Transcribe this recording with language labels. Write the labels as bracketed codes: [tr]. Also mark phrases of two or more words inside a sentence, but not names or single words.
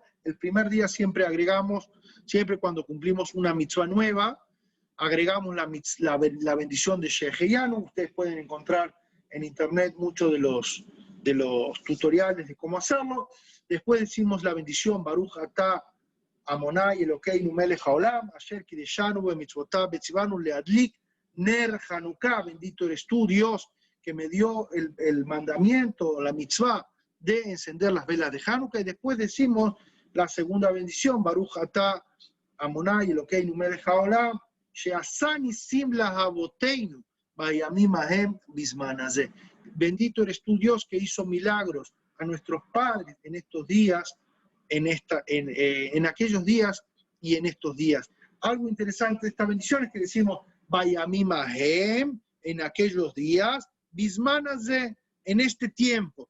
[es] El primer día siempre agregamos, siempre cuando cumplimos una mitzvah nueva, agregamos la bendición de Sheheyanu. Ustedes pueden encontrar en internet muchos de los tutoriales de cómo hacerlo. Después decimos la bendición [he] ברוך אתה אדוני אלוקינו מלך העולם, אשר קדשנו במצוותיו וצונו להדליק נר חנוכה. [es] Bendito eres tú, Dios, que me dio el mandamiento, la mitzvah de encender las velas de Hanukkah. Y después decimos la segunda bendición, [he] ברוך אתה אדוני אלוקינו מלך העולם, שעשה נסים לאבותינו בימים ההם בזמן הזה. [es] Bendito eres tú, Dios, que hizo milagros a nuestros padres en estos días, en aquellos días y en estos días. Algo interesante de esta bendición es que decimos [he] בימים ההם, [es] en aquellos días, [he] בזמן הזה, [es] en este tiempo.